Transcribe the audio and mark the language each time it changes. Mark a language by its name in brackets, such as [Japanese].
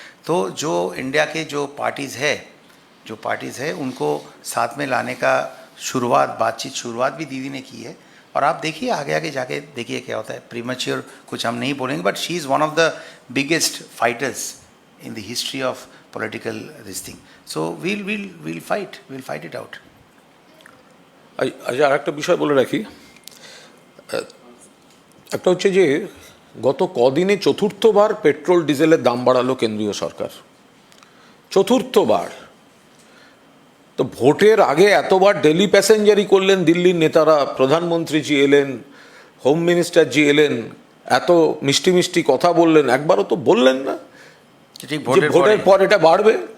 [Hindi] तो जो इंडिया के जो पार्टीज़ है उनको साथ में लाने का शुरुआत भी दीदी ने की है, और आप देखिए आगे जाके देखिए क्या होता है। प्रीमैच्योर कुछ हम नहीं बोलेंगे, [English] But she is one of the biggest fighters in the history of political this thing. So we'll fight it out. [Bangla] আচ্ছা, আর একটা বিষয় বলে রাখি, একটা হচ্ছে যে গত কদিনে চতুর্থবার পেট্রোল ডিজেলের দাম বাড়ালো কেন্দ্রীয় সরকার, চতুর্থবার। তো ভোটের আগে এতবার ডেলি প্যাসেঞ্জারি করলেন দিল্লির নেতারা, প্রধানমন্ত্রীজি এলেন, হোম মিনিস্টারজি এলেন, এত মিষ্টি মিষ্টি কথা বললেন, একবারও তো বললেন না যে ভোটের পর এটা বাড়বে।